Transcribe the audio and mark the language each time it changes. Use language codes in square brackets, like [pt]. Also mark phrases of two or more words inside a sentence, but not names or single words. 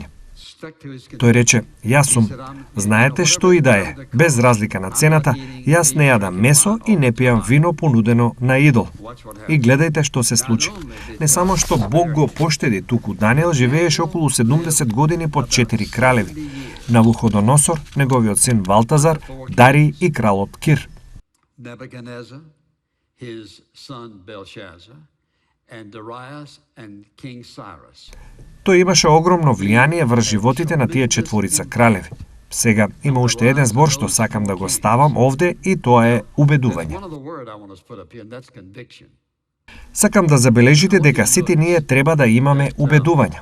[mk] Тој рече, јас сум, знаете што и да е, без разлика на цената, јас не јадам месо и не пијам вино понудено на идол. И гледајте што се случи. Не само што Бог го поштеди, туку Даниел живееше околу 70 години под 4 кралеви. Навуходоносор, неговиот син Валтазар, Дарий и кралот Кир. [en] Nebuchadnezzar, his son Belshazzar, and Darius and King Cyrus. [mk] Тој имаше огромно влијание врз животите на тие четворица кралеви. Сега има уште еден збор што сакам да го ставам овде и тоа е убедување. Сакам да забележите дека сите ние треба да имаме убедување.